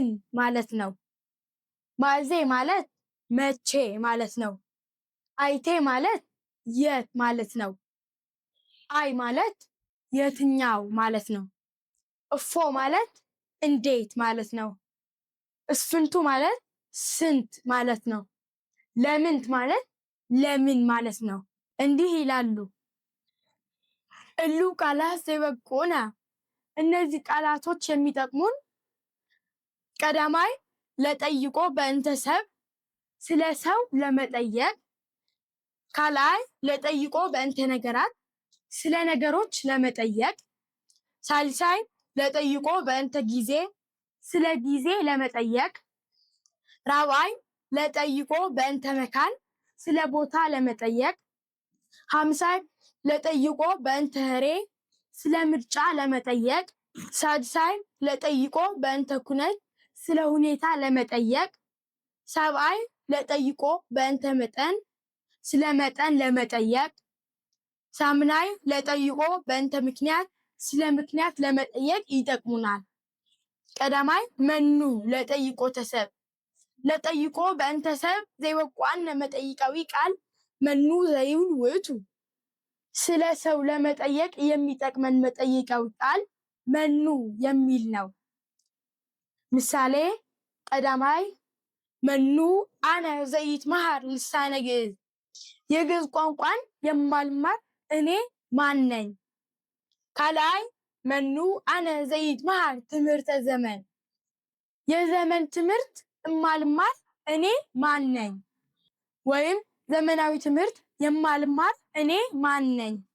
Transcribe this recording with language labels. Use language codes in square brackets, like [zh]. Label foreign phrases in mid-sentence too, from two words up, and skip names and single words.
[am] ማለት ነው። ማእዜ ማለት መቼ ማለት ነው። አይቴ ማለት የት ማለት ነው። አይ ማለት የትኛው ማለት ነው። እፎ ማለት እንዴት ማለት ነው። እስፍንቱ ማለት ስንት ማለት ነው። ለምንት ማለት ለምን ማለት ነው። እንዲህ ይላሉ። [gez] እሉ ቃላት ዘይበቁነ [am] እነዚህ ቃላቶች የሚጠቅሙን [gez] ቀዳማይ ለጠይቆ በእንተ ሰብ [am] ስለ ሰው ለመጠየቅ፣ [gez] ካልአይ ለጠይቆ በእንተ ነገራት [am] ስለ ነገሮች ለመጠየቅ፣ [gez] ሳልሳይ ለጠይቆ በእንተ ጊዜ [am] ስለ ጊዜ ለመጠየቅ፣ [gez] ራብዓይ ለጠይቆ በእንተ መካን [am] ስለ ቦታ ለመጠየቅ፣ [gez] ሐምሳይ ለጠይቆ በእንተ ህሬ [am] ስለ ምርጫ ለመጠየቅ፣ [gez] ሳድሳይ ለጠይቆ በእንተ ኩነት [am] ስለ ሁኔታ ለመጠየቅ፣ [gez] ሰብአይ ለጠይቆ በእንተ መጠን [am] ስለ መጠን ለመጠየቅ፣ [gez] ሳምናይ ለጠይቆ በእንተ ምክንያት [am] ስለ ምክንያት ለመጠየቅ ይጠቅሙናል። [gez] ቀዳማይ መኑ ለጠይቆ ተሰብ ለጠይቆ በእንተ ሰብ ዘይበቋነ መጠይቃዊ ቃል መኑ ዘይብል ውእቱ [am] ስለ ሰው ለመጠየቅ የሚጠቅመን መጠይቃዊ ቃል መኑ የሚል ነው። ምሳሌ [gez] ቀዳማይ መኑ አነ ዘይትመሃር ልሳነ ግዕዝ [am] የግዕዝ ቋንቋን የማልማር እኔ ማን ነኝ። [gez] ካልአይ መኑ አነ ዘይትመሃር ትምህርተ ዘመን [am] የዘመን ትምህርት እማልማር እኔ ማን ነኝ። ወይም ዘመናዊ ትምህርት የማልማር እኔ ማን ነኝ።